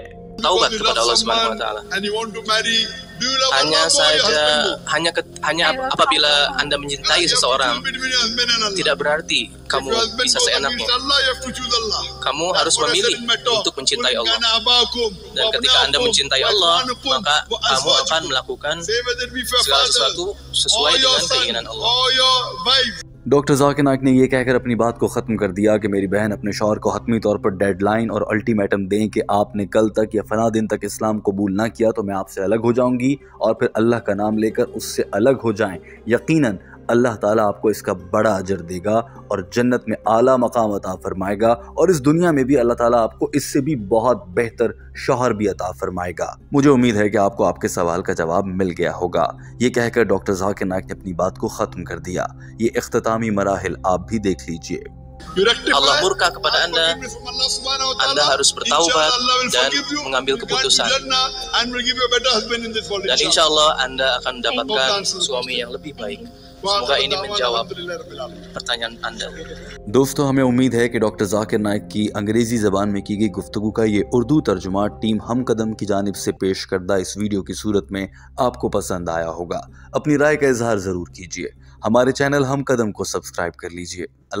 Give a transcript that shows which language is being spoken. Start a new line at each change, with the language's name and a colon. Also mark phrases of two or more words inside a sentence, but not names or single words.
Indonesian: Taubat kepada Allah
Arabic: سبحانه وتعالى.
Indonesian: Hanya apabila Anda mencintai seseorang, tidak berarti kamu bisa seenaknya. Kamu harus memilih untuk mencintai Allah. Dan ketika Anda mencintai Allah, maka kamu akan melakukan segala sesuatu sesuai dengan keinginan Allah.
Urdu: ڈاکٹر ذاکر نائیک نے یہ کہہ کر اپنی بات کو ختم کر دیا کہ میری بہن اپنے شوہر کو حتمی طور پر ڈیڈلائن اور الٹیمیٹم دیں کہ آپ نے کل تک یا فلاں دن تک اسلام قبول نہ کیا تو میں آپ سے الگ ہو جاؤں گی، اور پھر اللہ کا نام لے کر اس سے الگ ہو جائیں. یقیناً اللہ تعالیٰ آپ کو اس کا بڑا اجر دے گا اور جنت میں اعلیٰ مقام عطا فرمائے گا، اور اس دنیا میں بھی اللہ تعالیٰ آپ کو اس سے بھی بہت بہتر شوہر بھی عطا فرمائے گا. مجھے امید ہے کہ آپ کو آپ کے سوال کا جواب مل گیا ہوگا۔ یہ کہہ کر ڈاکٹر ذاکر نائیک نے اپنی بات کو ختم کر دیا. یہ اختتامی مراحل آپ بھی دیکھ لیجیے.
Indonesian: Allah murka kepada Anda, Anda harus bertaubat dan mengambil keputusan. Dan
Arabic: إن شاء الله
Indonesian: Anda akan mendapatkan suami yang lebih baik. Semoga ini menjawab pertanyaan Anda.
Urdu: دوستو، ہمیں امید ہے کہ ڈاکٹر ذاکر نائیک کی انگریزی زبان میں کی گئی گفتگو کا یہ اردو ترجمہ ٹیم ہم قدم کی جانب سے پیش کردہ اس ویڈیو کی صورت میں آپ کو پسند آیا ہوگا. اپنی رائے کا اظہار ضرور کیجیے۔ ہمارے چینل ہم قدم کو سبسکرائب کر لیجیے.